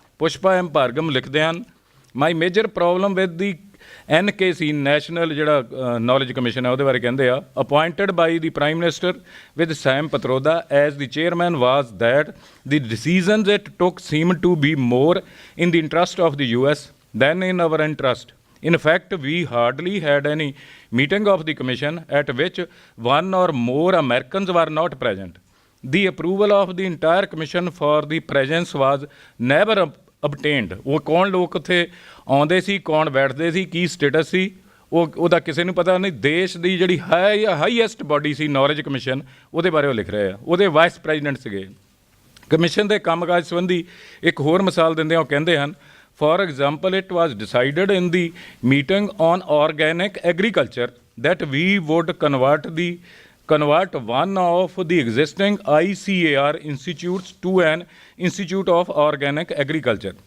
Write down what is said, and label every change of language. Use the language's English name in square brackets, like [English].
[Punjabi] Pushpa M ਭਾਰਗਮ ਲਿਖਦੇ ਹਨ, [English] my major problem with the NKC national [Punjabi] ਜਿਹੜਾ ਨੌਲੇਜ ਕਮਿਸ਼ਨ ਹੈ ਉਹਦੇ ਬਾਰੇ ਕਹਿੰਦੇ ਆ, [English] Appointed by the prime minister with Sam Pitroda as the chairman was that the decisions it took seem to be more in the interest of the US than in our interest. In fact, we hardly had any meeting of the commission at which one or more Americans were not present. The approval of the entire commission for the presence was never obtained. [Punjabi] ਉਹ ਕੌਣ ਲੋਕ ਉੱਥੇ ਆਉਂਦੇ ਸੀ, ਕੌਣ ਬੈਠਦੇ ਸੀ, ਕੀ status ਸੀ, ਉਹਦਾ ਕਿਸੇ ਨੂੰ ਪਤਾ ਨਹੀਂ। ਦੇਸ਼ ਦੀ ਜਿਹੜੀ ਹਾਈਐਸਟ ਬਾਡੀ ਸੀ ਨੌਲੇਜ ਕਮਿਸ਼ਨ, ਉਹਦੇ ਬਾਰੇ ਉਹ ਲਿਖ ਰਹੇ ਆ। ਉਹਦੇ ਵਾਈਸ ਪ੍ਰੈਜ਼ੀਡੈਂਟ ਸੀਗੇ। ਕਮਿਸ਼ਨ ਦੇ ਕੰਮਕਾਜ ਸੰਬੰਧੀ ਇੱਕ ਹੋਰ ਮਿਸਾਲ ਦਿੰਦੇ ਆ, ਉਹ ਕਹਿੰਦੇ ਹਨ, [English] for example, it was decided in the meeting on organic agriculture that we would convert one of the existing ICAR institutes to an Institute of Organic Agriculture.